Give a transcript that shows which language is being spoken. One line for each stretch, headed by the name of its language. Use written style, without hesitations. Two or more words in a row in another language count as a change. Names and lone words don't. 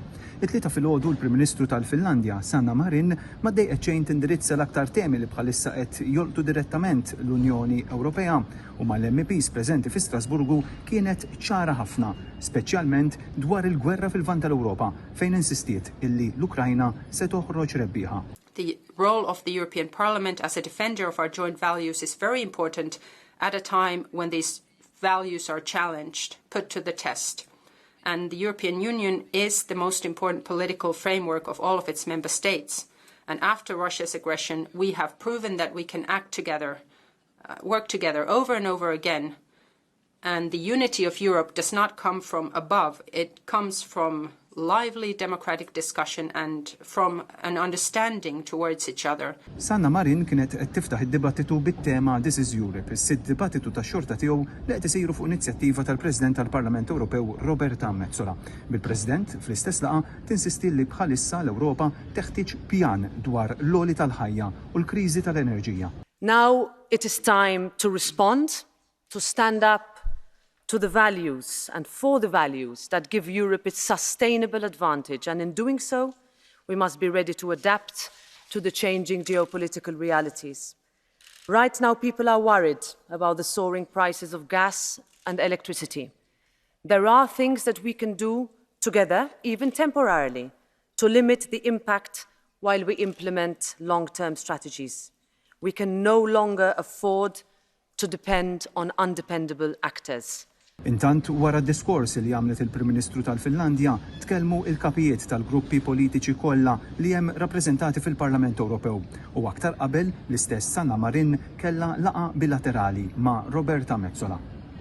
Maltese: It-tlieta filgħodu l-Prim Ministru tal-Finlandja, Sanna Marin, ma dejqet xejn tindirizza l-aktar temi li bħalissa qed jolqtu direttament l-Unjoni Ewropea u mal-MPs preżenti fi Strasburgu kienet ċara ħafna, speċjalment dwar il-gwerra fil-Lvant tal-Ewropa fejn insistiet illi l-Ukrajna se toħroġ rebbieħa.
English: The role of the European Parliament as a defender of our joint values is very important at a time when these values are challenged, put to the test. And the European Union is the most important political framework of all of its member states. And after Russia's aggression, we have proven that we can act together, work together over and over again. And the unity of Europe does not come from above. It comes from lively democratic discussion and from an understanding towards each other.
Maltese: Sanna Marin kienet qed tiftaħ id-dibattitu bit-tema This is Europe, is-sitt dibattitu tax-xorta tiegħu li qed isiru fuq inizjattiva tal-President tal-Parlament Ewropew Roberta Metsola. Bil-President fl-istess laqgħa tinsisti li bħalissa l-Ewropa teħtieġ pjan dwar l-għoli tal-ħajja u l-kriżi tal-enerġija.
English: Now it is time to respond, to stand up to the values and for the values that give Europe its sustainable advantage. And in doing so, we must be ready to adapt to the changing geopolitical realities. Right now, people are worried about the soaring prices of gas and electricity. There are things that we can do together, even temporarily, to limit the impact while we implement long-term strategies. We can no longer afford to depend on undependable actors.
Maltese: Intant wara d-diskors li għamlet il-Prim Ministru tal-Finlandja tkellmu il-kapijiet tal-gruppi politiċi kollha li hemm rappreżentati fil-Parlament Ewropew u aktar qabel l-istess Sanna Marin kellha laqa bilaterali ma' Roberta Metsola.